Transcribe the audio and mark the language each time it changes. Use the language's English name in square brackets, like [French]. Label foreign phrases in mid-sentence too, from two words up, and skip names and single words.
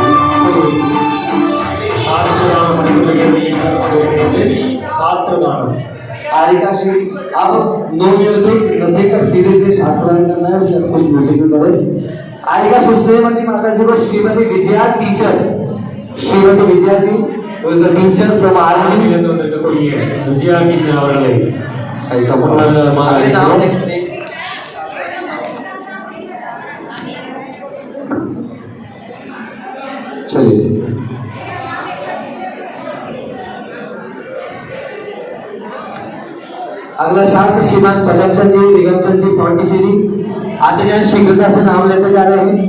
[Hindi] शास्त्र गान राधिका श्री अब [English] no music nothing, [Hindi] अब सीधे से शास्त्र गान करना है, उसके बाद कुछ म्यूजिक भी करें। राधिका सुश्रीमती माता जी को श्रीमती विजया टीचर, श्रीमती विजया जी [English] was the teacher from army। [Tamil] விஜயா டீச்சர் அவர்களை [Hindi] अगले नाम [English] next name [Hindi] चलिए। अगला शास्त्र श्रीमान पदमचंद जी, निगमचंद जी, पांडिचेरी आते जाए, शीघ्रता से नाम लेते जा रहे हैं।